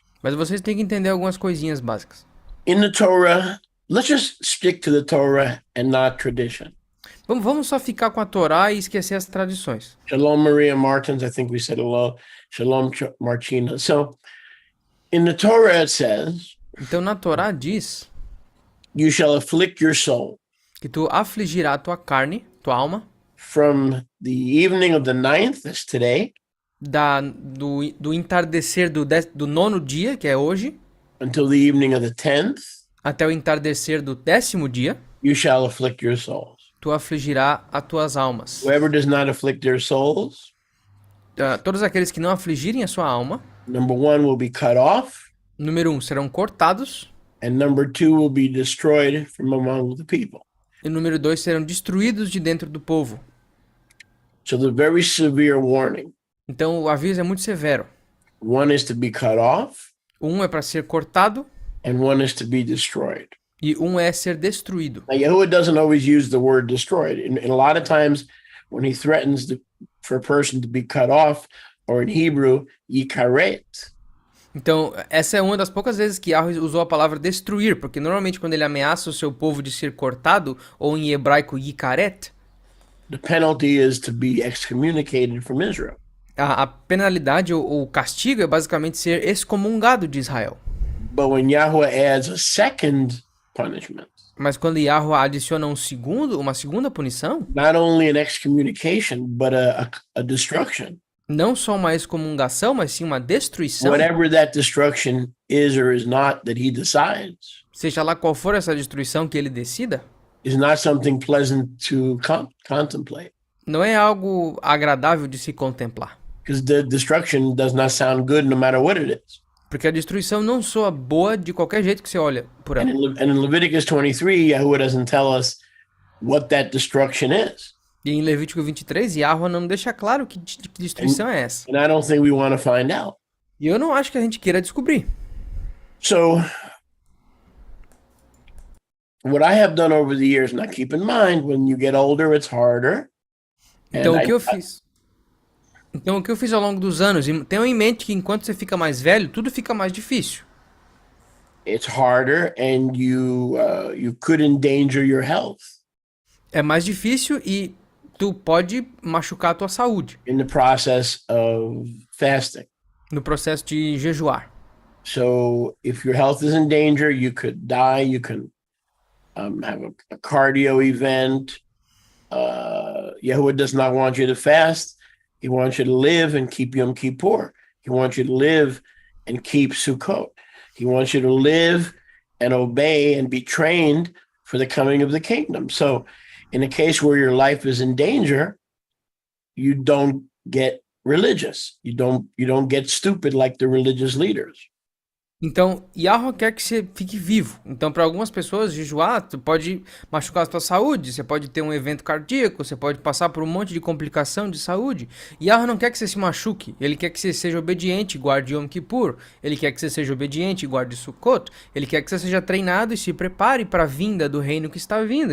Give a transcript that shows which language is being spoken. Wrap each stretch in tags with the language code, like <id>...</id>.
<pt>mas vocês têm que entender algumas coisinhas básicas.</pt> <en>In the Torah, let's just stick to the Torah and not tradition.</en> <pt>Vamos só ficar com a Torá e esquecer as tradições.</pt> <en>Shalom, Maria Martins. I think we said hello. Shalom, Martina. So, in the Torah, it says,</en> <pt>Então na Torá diz</pt> <en>you shall afflict your soul</en> <pt>que tu afligirá a tua carne, tua alma,</pt> <en>from the evening of the 9th, that's today,</en> <pt>do entardecer do nono dia, que é hoje,</pt> <en>until the evening of the 10th,</en> <pt>até o entardecer do 10º dia,</pt> <en>you shall afflict your souls.</en> <pt>tu afligirá as tuas almas.</pt> <en>Whoever does not afflict their souls,</en> <pt>Todos aqueles que não afligirem a sua alma,</pt> <en>number 1 will be cut off,</en> <pt>número 1, serão cortados,</pt> <en>and number 2 will be destroyed from among the people.</en> <pt>e número 2, serão destruídos de dentro do povo.</pt> <en>So the very severe warning.</en> <pt>Então o aviso é muito severo.</pt> <en>One is to be cut off,</en> <pt>Um é para ser cortado</pt> <en>and one is to be destroyed.</en> <pt>e um é ser destruído.</pt> <en>Now, Yahuwah doesn't always use the word destroyed. And a lot of times when he threatens for a person to be cut off, or in Hebrew, yikaret,</en> <pt>Então, essa é uma das poucas vezes que Yahweh usou a palavra destruir, porque normalmente quando ele ameaça o seu povo de ser cortado, ou em hebraico yikaret,</pt> <en>the penalty is to be excommunicated from Israel.</en> <pt>a penalidade ou o castigo é basicamente ser excomungado de Israel.</pt> <en>But when Yahweh adds a second punishment,</en> <pt>Mas quando Yahweh adiciona uma segunda punição,</pt> <en>not only an excommunication, but a destruction.</en> <pt>não só uma excomungação, mas sim uma destruição,</pt> <en>Whatever that destruction is or is not that he decides</en> <pt>seja lá qual for essa destruição que ele decida,</pt> <en>is not something pleasant to contemplate.</en> <pt>não é algo agradável de se contemplar.</pt> <en>Because the destruction does not sound good no matter what it is.</en> <pt>Porque a destruição não soa boa de qualquer jeito que você olha por ela.</pt> <en>And in Leviticus 23, Yahuwah doesn't tell us what that destruction is.</en> <pt>E em Levítico 23, Yahweh não deixa claro que destruição é essa.</pt> <en>And I don't think we want to find out.</en> <pt>E eu não acho que a gente queira descobrir.</pt> <en>So, what I have done over the years, now keep in mind, when you get older, it's harder.</en> <pt>Então,</pt> <en>And</en> <pt>o que eu fiz? Então, o que eu fiz ao longo dos anos, e tenham em mente que enquanto você fica mais velho, tudo fica mais difícil.</pt> <en>It's harder, and you could endanger your health</en> <pt>É mais difícil e tu pode machucar a tua saúde</pt> <en>in the process of fasting.</en> <pt>no processo de jejuar.</pt> <en>So, if your health is in danger, you could die. You can have a cardio event. Yahuwah does not want you to fast. He wants you to live and keep Yom Kippur. He wants you to live and keep Sukkot. He wants you to live and obey and be trained for the coming of the kingdom. So, in a case where your life is in danger, you don't get religious. You don't get stupid like the religious leaders.</en> <pt>Então, Yahweh quer que você fique vivo. Então, para algumas pessoas, jejuar, tu pode machucar a tua saúde, você pode ter um evento cardíaco, você pode passar por um monte de complicação de saúde. Yahweh não quer que você se machuque, ele quer que você seja obediente e guarde Yom Kippur, ele quer que você seja obediente e guarde Sukkot, ele quer que você seja treinado e se prepare para a vinda do reino que está vindo.</pt>